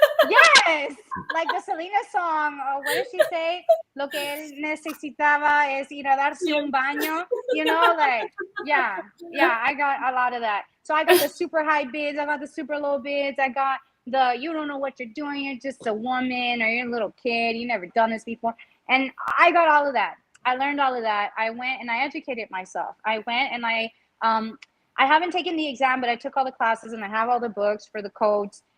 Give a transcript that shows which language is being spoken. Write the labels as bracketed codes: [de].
[en] Yes, like the Selena song. What did she say? [es] Lo que él necesitaba es ir a darse un baño. [en] Like, yeah. I got a lot of that. So I got the super high bids. I got the super low bids. I got the you don't know what you're doing. You're just a woman or you're a little kid. You never done this before. And I got all of that. I learned all of that. I went and I educated myself. I went and I haven't taken the exam, but I took all the classes and I have all the books for the codes.